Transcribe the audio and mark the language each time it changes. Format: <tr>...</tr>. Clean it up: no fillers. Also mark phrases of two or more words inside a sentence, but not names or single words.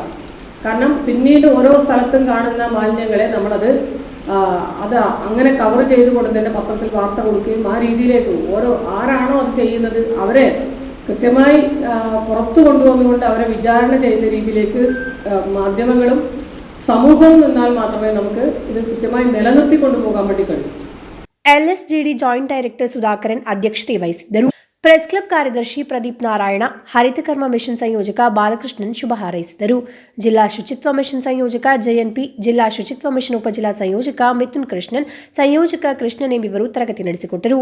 <ml>കാരണം പിന്നീട് ഓരോ സ്ഥലത്തും കാണുന്ന മാലിന്യങ്ങളെ നമ്മളത് അങ്ങനെ കവർ ചെയ്തുകൊണ്ട് തന്നെ പത്രത്തിൽ വാർത്ത കൊടുക്കുകയും ആ രീതിയിലേക്ക് ആരാണോ അത് ചെയ്യുന്നത് അവരെ കൃത്യമായി പുറത്തു കൊണ്ടുവന്നുകൊണ്ട് അവരെ വിചാരണ ചെയ്യുന്ന രീതിയിലേക്ക് മാധ്യമങ്ങളും സമൂഹവും നിന്നാൽ മാത്രമേ നമുക്ക് ഇത് കൃത്യമായി നിലനിർത്തി കൊണ്ടുപോകാൻ വേണ്ടി കഴിയൂ.</ml> <kn>LSGD ಜಾಯಿಂಟ್ ಡೈರೆಕ್ಟರ್ ಸುಧಾಕರನ್ ಅಧ್ಯಕ್ಷತೆ ವಹಿಸಿದ್ದರು. ಪ್ರೆಸ್ ಕ್ಲಬ್ ಕಾರ್ಯದರ್ಶಿ ಪ್ರದೀಪ್ ನಾರಾಯಣ, ಹರಿತಕರ್ಮ ಮಿಷನ್ ಸಂಯೋಜಕ ಬಾಲಕೃಷ್ಣನ್ ಶುಭ ಹಾರೈಸಿದರು. ಜಿಲ್ಲಾ ಶುಚಿತ್ವ ಮಿಷನ್ ಸಂಯೋಜಕ JNP, ಜಿಲ್ಲಾ ಶುಚಿತ್ವ ಮಿಷನ್ ಉಪಜಿಲ್ಲಾ ಸಂಯೋಜಕ ಮಿಥುನ್ ಕೃಷ್ಣನ್, ಸಂಯೋಜಕ ಕೃಷ್ಣನ್ ಎಂಬಿವರು ತರಗತಿ ನಡೆಸಿಕೊಟ್ಟರು.</kn>